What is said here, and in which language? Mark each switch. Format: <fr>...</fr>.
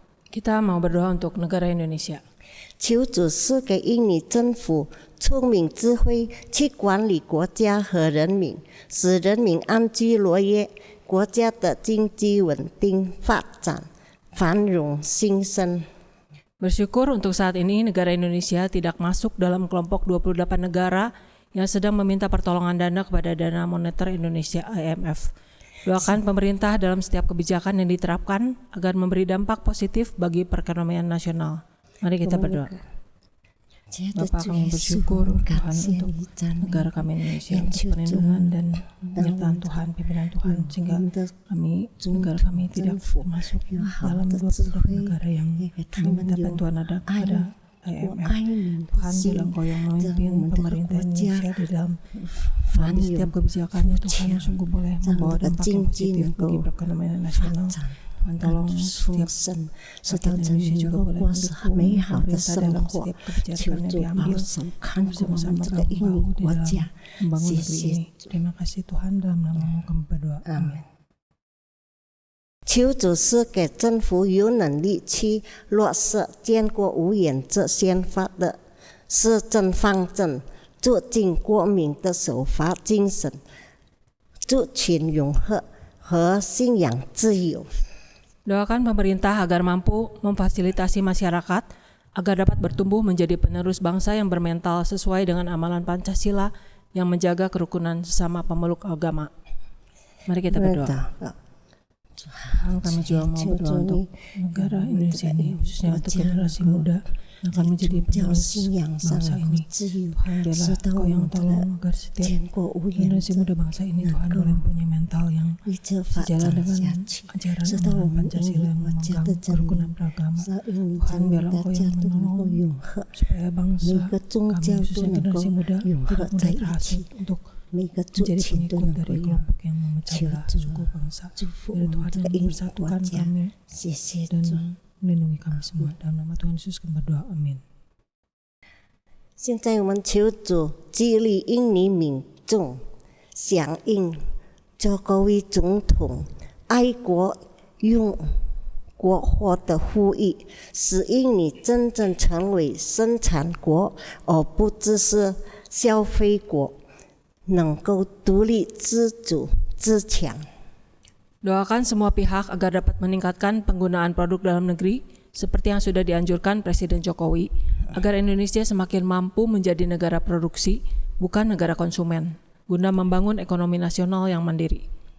<id>Kita mau berdoa untuk negara Indonesia.</id> <zh>求主赐给印尼政府聪明智慧，去管理国家和人民，使人民安居乐业，国家的经济稳定发展，繁荣兴盛。</zh> <id>Bersyukur untuk saat ini negara Indonesia tidak masuk dalam kelompok 28 negara yang sedang meminta pertolongan dana kepada Dana Moneter Indonesia IMF. Doakan pemerintah dalam setiap kebijakan yang diterapkan agar memberi dampak positif bagi perekonomian nasional. Mari kita berdoa. Bapa, kami bersyukur Tuhan untuk negara kami Indonesia, untuk perlindungan dan penyertaan Tuhan, pimpinan Tuhan, sehingga negara kami tidak masuk dalam 28 negara yang meminta bantuan ada kepada IMF. Tuhan, biarlah Engkau yang memimpin pemerintah Indonesia di dalam mengambil setiap kebijakannya. Tuhan yang sungguh boleh membawa dampak yang positif bagi perekonomian nasional. Tuhan, tolong setiap rakyat Indonesia juga boleh mendukung pemerintah dalam setiap kebijakan yang diambil bersama-sama bahu-bahu di dalam membangun negeri ini. Terima kasih Tuhan, dalam nama-Mu kami berdoa. Amin.</id> <zh>求主赐给政府有能力去落实建国无原则宪法的施政方针，促进国民的守法精神、族群融合和信仰自由。</zh> <id>Doakan pemerintah agar mampu memfasilitasi masyarakat agar dapat bertumbuh menjadi penerus bangsa yang bermental sesuai dengan amalan Pancasila yang menjaga kerukunan sesama pemeluk agama. Mari kita berdoa. Tuhan, kami juga mau berdoa untuk negara Indonesia ini, khususnya untuk generasi muda yang akan menjadi penerus bangsa ini. Tuhan, biarlah Engkau yang tolong agar setiap generasi muda bangsa ini, Tuhan, boleh mempunyai mental yang sejalan dengan ajaran amalan Pancasila yang memegang kerukunan beragama. Tuhan, biarlah Engkau yang menolong supaya bangsa kami, khususnya generasi muda, tidak mudah terhasut untuk menjadi pengikut dari kelompok yang memecah belah suku bangsa. Biar Tuhan yang mempersatukan kami dan melindungi kami semua. Dalam nama Tuhan Yesus kami berdoa. Amin.</id> <zh>现在我们求主激励印尼民众响应佐科维总统爱国用国货的呼吁，使印尼真正成为生产国，而不只是消费国。能够独立自主自强。</zh> <id>Doakan semua pihak agar dapat meningkatkan penggunaan produk dalam negeri seperti yang sudah dianjurkan Presiden Jokowi, agar Indonesia semakin mampu menjadi negara produksi, bukan negara konsumen, guna membangun ekonomi nasional yang mandiri.</id>